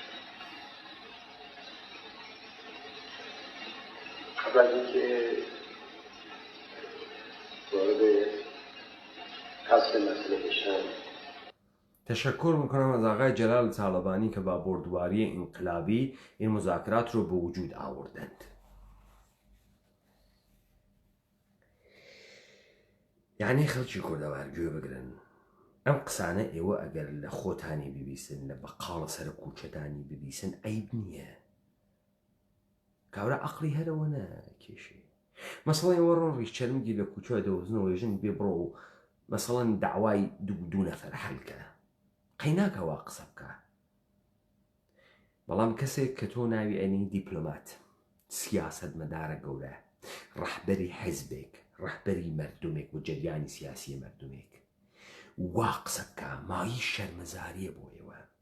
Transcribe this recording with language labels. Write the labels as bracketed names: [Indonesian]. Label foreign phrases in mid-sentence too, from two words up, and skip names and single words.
[Persian] قبل از اینکه وارد حل مسئله بشم تشکر میکنم از آقای جلال طالبانی که با بردباری انقلابی این مذاکرات رو به وجود آوردند. [Central Kurdish] یعنی خەڵکی کوردەوار گوێ بگرن، ئەم قسانە ئێوە ئەگەر لە خۆتانی ببیسن لە بەقاڵە سەر کوچەتانی ببیسن عیب نییە، کاورە عەقڵی هەرەوە ناکێشێ. مەسەڵەن ئێوە ڕۆن ڕیشچەرمگی لە کوچە دەوزنەوە ژن بێ بڕۆ و مەسەڵەن داوای دوو نەفەر حەلکە قەی ناکەوا قسە بکە، بەڵام کەسێک کە تۆ ناوی ئەنی دیپلۆمات سیاسەتمەدارە گەورە، ڕەحبەری حیزبێک، ڕەحبەری مەردومێک و جەریانی سیاسی مەردومێک وا قسە بکە مایی شەرمەزاریە بۆ ئێوە.